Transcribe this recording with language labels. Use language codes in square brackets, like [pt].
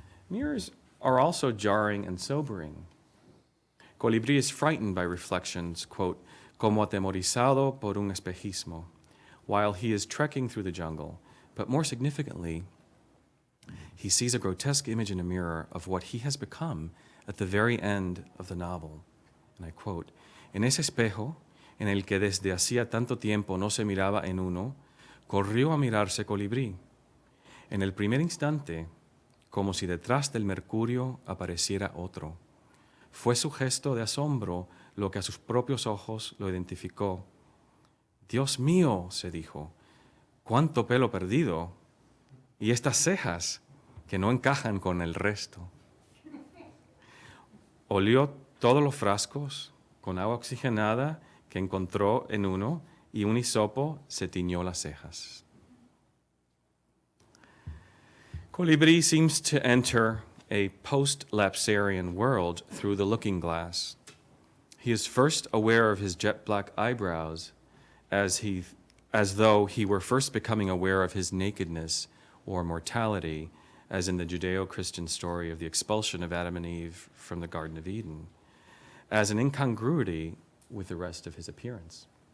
[en] Mirrors are also jarring and sobering. Colibri is frightened by reflections, quote, [es] como atemorizado por un espejismo, [en] while he is trekking through the jungle. But more significantly, he sees a grotesque image in a mirror of what he has become at the very end of the novel. And I quote, [es] en ese espejo, en el que desde hacía tanto tiempo no se miraba en uno, corrió a mirarse Colibri. En el primer instante, como si detrás del mercurio apareciera otro. Fue su gesto de asombro lo que a sus propios ojos lo identificó. Dios mío, se dijo, cuánto pelo perdido, y estas cejas que no encajan con el resto. Olió todos los frascos con agua oxigenada que encontró en uno y un hisopo se tiñó las cejas. [en] Colibri seems to enter a post-lapsarian world through the looking glass. He is first aware of his jet black eyebrows as though he were first becoming aware of his nakedness or mortality, as in the Judeo-Christian story of the expulsion of Adam and Eve from the Garden of Eden, as an incongruity with the rest of his appearance.